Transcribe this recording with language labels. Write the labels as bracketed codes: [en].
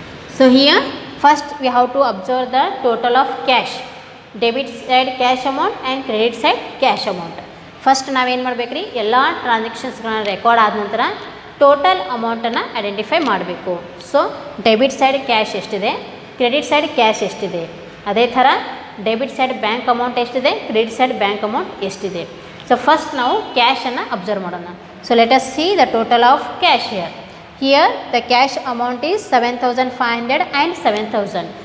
[en] So here first we have to observe the total of cash, debit side cash amount and credit side cash amount. [kn] First ನಾವೇನು ಮಾಡಬೇಕ್ರಿ, ಎಲ್ಲ ಟ್ರಾನ್ಸಾಕ್ಷನ್ಸ್ಗಳನ್ನ record ಆದ ನಂತರ total ಅಮೌಂಟನ್ನು identify ಮಾಡಬೇಕು. So debit side cash ಎಷ್ಟಿದೆ, credit side cash ಎಷ್ಟಿದೆ, ಅದೇ ಥರ ಡೆಬಿಟ್ ಸೈಡ್ ಬ್ಯಾಂಕ್ ಅಮೌಂಟ್ ಎಷ್ಟಿದೆ, ಕ್ರೆಡಿಟ್ ಸೈಡ್ ಬ್ಯಾಂಕ್ ಅಮೌಂಟ್ ಎಷ್ಟಿದೆ. ಸೊ ಫಸ್ಟ್ ನಾವು ಕ್ಯಾಶನ್ನು ಅಬ್ಸರ್ವ್ ಮಾಡೋಣ. [en] So let us see the total of cash here. Here the cash amount is 7,500 and 7,000.